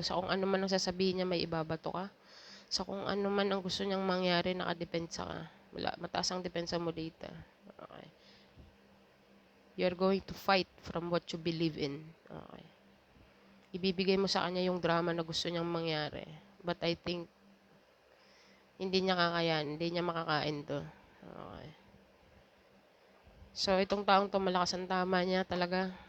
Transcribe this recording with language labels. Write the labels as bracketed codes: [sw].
[tl] Sa kung ano man ang sasabihin niya, may ibabato ka. Sa kung ano man ang gusto niyang mangyari, nakadepensa ka. Wala, mataas ang depensa mo dito. Okay. [en] You're going to fight from what you believe in. Okay. [tl] Ibibigay mo sa kanya yung drama na gusto niyang mangyari. [en] But I think, [tl] hindi niya kakayan. Hindi niya makakain to. Okay. So, itong taong to, malakas ang tama niya talaga.